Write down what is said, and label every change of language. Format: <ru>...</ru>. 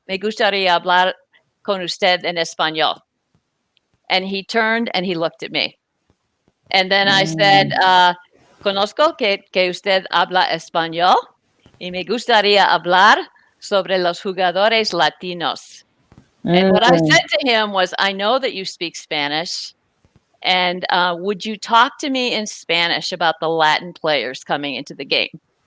<es>Me gustaría hablar con usted en español.</es> <en>And he turned and he looked at me. And then I said,</en> <es>conozco que usted habla español y me gustaría hablar sobre los jugadores latinos.</es> <en>And what I said to him was, I know that you speak Spanish. And would you talk to me in Spanish about the Latin players coming into the game?</en>